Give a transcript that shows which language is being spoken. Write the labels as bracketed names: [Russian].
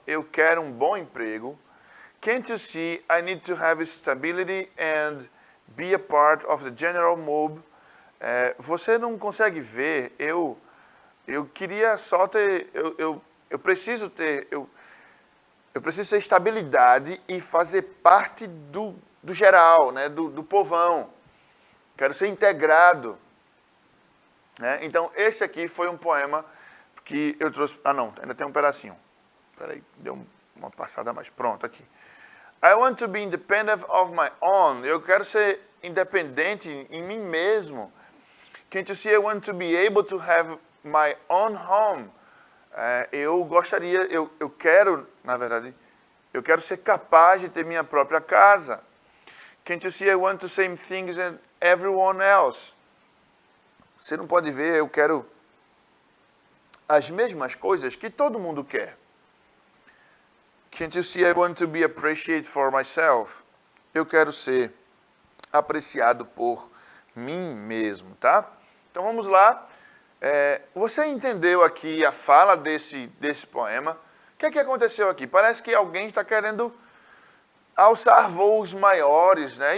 [Portuguese] Eu quero um bom emprego. [English] Can't you see, I need to have stability and be a part of the general mob. [Portuguese] Você não consegue ver, eu queria só ter, eu preciso ter, eu preciso ter estabilidade e fazer parte do geral, né, do povão. Quero ser integrado. Né? Então, esse aqui foi um poema que eu trouxe... Ah, não, ainda tem um pedacinho. Espera aí, deu uma passada a mais. Pronto, aqui. [English] I want to be independent of my own. [Portuguese] Eu quero ser independente em mim mesmo. [English] Can't you see, I want to be able to have my own home. [Portuguese] Eu gostaria, eu quero, na verdade, eu quero ser capaz de ter minha própria casa. [English] Can't you see, I want the same things as everyone else. [Portuguese] Você não pode ver, eu quero as mesmas coisas que todo mundo quer. [English] Can't you see, I want to be appreciated for myself. [Portuguese] Eu quero ser apreciado por mim mesmo, tá? Então vamos lá. Você entendeu aqui a fala desse poema? O que é que aconteceu aqui? Parece que alguém está querendo alçar voos maiores, né?